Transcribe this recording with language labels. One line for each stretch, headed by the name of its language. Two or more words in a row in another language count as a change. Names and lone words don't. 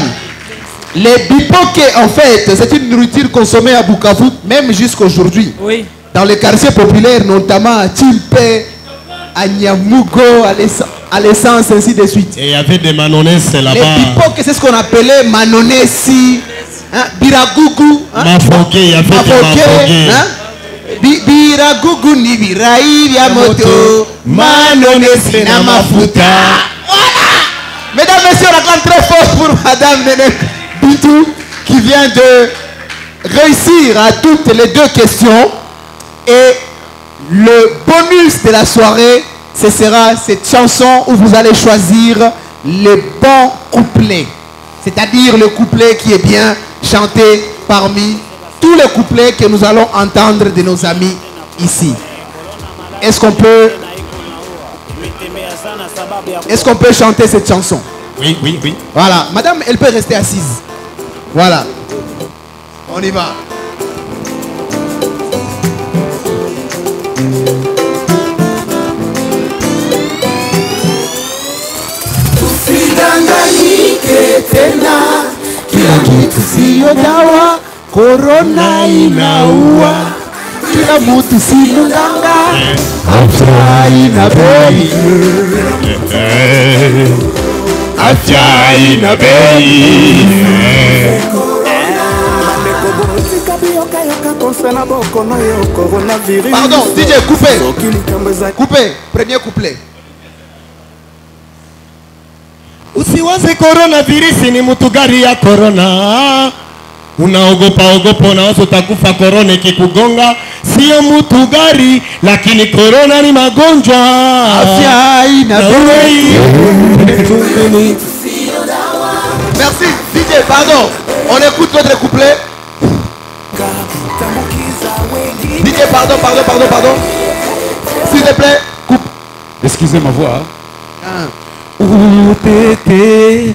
French: Les bipoques, en fait, c'est une nourriture consommée à Bukavu, même jusqu'aujourd'hui. Oui. Dans les quartiers populaires, notamment à Timpe, à Nyamugo, à l'essence, ainsi de suite. Et il y avait des manonaises là-bas. Les bipoques, c'est ce qu'on appelait manonesi, hein, biragougou. Hein, mafoke, il y avait des mafoke. Hein,
Swahili: biragougou ni birai via moto, manonesi na mafuta.
French: Voilà. Mesdames, messieurs, on acclame très fort pour madame Néné Bintou qui vient de réussir à toutes les deux questions. Et le bonus de la soirée, ce sera cette chanson où vous allez choisir le bon couplet. C'est-à-dire le couplet qui est bien chanté parmi tous les couplets que nous allons entendre de nos amis ici. Est-ce qu'on peut chanter cette chanson? Oui, oui, oui. Voilà. Madame, elle peut rester assise. Voilà. On y va.
Swahili: Usidanganyike tena, kila kitu siyo dawa, korona inaua, kila mtu si mganga, afya ina bei, afya ina bei.
French: Pardon, DJ, coupez. Coupez, premier couplet.
Swahili: Usiwaze coronavirus ni mtu gari ya corona. Unaogopa unawaza utakufa corona ikikugonga. Sio mtu gari, lakini corona ni magonjwa. Afya ina bei.
French: Merci, DJ, pardon. On écoute votre couplet. DJ, pardon. S'il te plaît, coupe. Excusez ma voix. Où t'étais?